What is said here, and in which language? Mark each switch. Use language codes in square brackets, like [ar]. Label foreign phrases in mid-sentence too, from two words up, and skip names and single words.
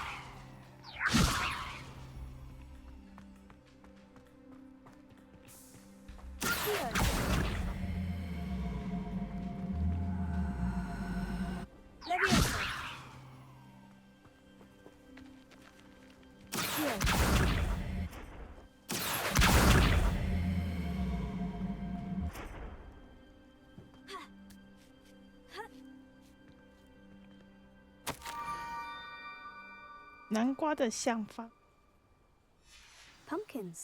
[en] Accio. Levioso. Accio. [zh] 南瓜的相方。 [en] Pumpkins.